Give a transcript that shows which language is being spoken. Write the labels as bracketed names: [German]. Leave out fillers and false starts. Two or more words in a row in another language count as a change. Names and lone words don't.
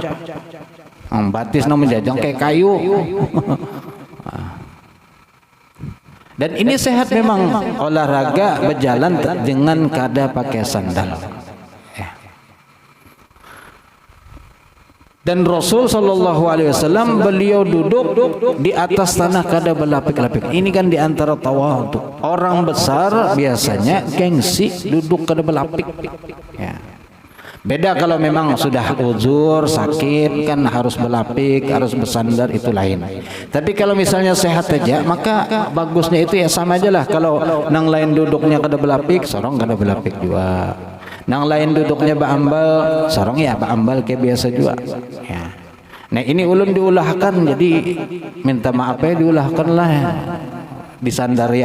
[Banjar] Batis nang menjajang kayak kayu. Dan ini sehat memang, olahraga berjalan dengan kada pakai sandal. Dan Rasul [Arabic] sallallahu alaihi wasallam [Banjar] beliau duduk di atas tanah kada berlapik-lapik. Ini kan di antara tawadhu. Orang besar biasanya gengsi duduk kada berlapik. Ya. Beda kalau memang sudah uzur, sakit kan harus berlapik, harus bersandar, itu lain. Tapi kalau misalnya sehat saja, maka bagusnya itu ya sama aja lah. Kalau nang lain duduknya kada berlapik, sorong kada berlapik juga. Nang lain duduknya baambal, sorong ya baambal kayak biasa juga. Ya. Nah ini ulun diulahkan, jadi minta maaf ya diulahkan lah, ya. Disandariakan.